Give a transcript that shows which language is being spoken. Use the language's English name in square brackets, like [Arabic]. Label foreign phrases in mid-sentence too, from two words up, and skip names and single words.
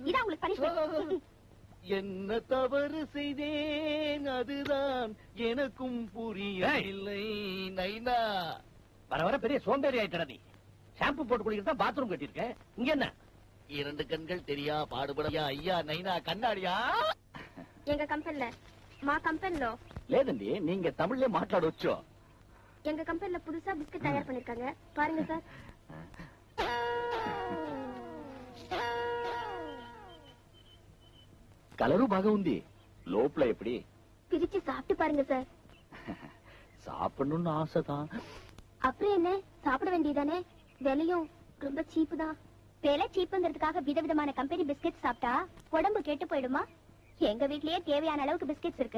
[Tamil] இதான் உங்களுக்கு பனிஷ்மென்ட். என்ன தவறு செய்தேன் அதுதான் எனக்கும் புரியவில்லை. நைனா வர வர பெரிய சோம்பேறி ஆயிட்டா நீ. ஷாம்பு போட்டு குளிக்கிறதா பாத்ரூம் கட்டிருக்க. இங்க என்ன? 2 கண்கள் தெரியா பாடுபடையா ஐயா நைனா కన్నాడియా? எங்க కంపెనీல [Telugu] మా కంపెనీలో లేదండి [Tamil] நீங்க தமிழ்ல [Telugu] మాట్లాడొచ్చు. [Tamil] எங்க కంపెనీல புதுசா பிஸ்கட் தயார் பண்ணிருக்காங்க. பாருங்க சார். [Telugu] కలరు బాగా ఉంది. లోపల ఎప్పుడు [Tamil] பிரிச்சு சாப்பிட்டு பாருங்க சார். சாப்பிடணும்னு ஆசைதான். அப்புறம் என்ன, சாப்பிட வேண்டியதானே. விலையும் ரொம்ப சீப்பு தான். விலை சீப்புங்கிறதுக்காக விதவிதமான கம்பெனி பிஸ்கட் சாப்பிட்டா உடம்பு கெட்டு போயிடுமா? எங்க வீட்லயே தேவையான அளவுக்கு பிஸ்கட்ஸ் இருக்கு.